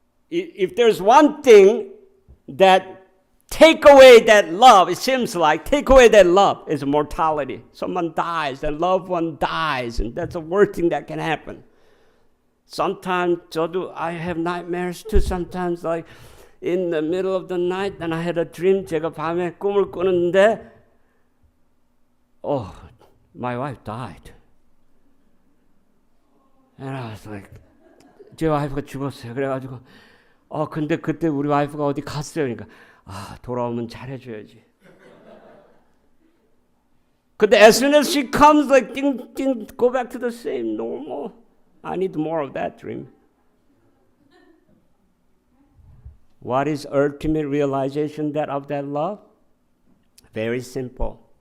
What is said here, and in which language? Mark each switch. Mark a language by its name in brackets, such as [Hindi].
[English] If there's one thing that take away that love, it seems like take away that love is mortality. Someone dies, a loved one dies, and that's the worst thing that can happen. Sometimes I have nightmares too. Sometimes like in the middle of the night, and I had a dream. [Korean] 제가 밤에 꿈을 꾸는데, [English] my wife died, and I was like, [Korean] 제 와이프가 죽었어요. 그래가지고 근데 그때 우리 와이프가 어디 갔어요. 그러니까 돌아오면 잘해줘야지. 근데 [English] as soon as she comes, like, go back to the same normal. I need more of that dream. What is ultimate realization of that love? Very simple.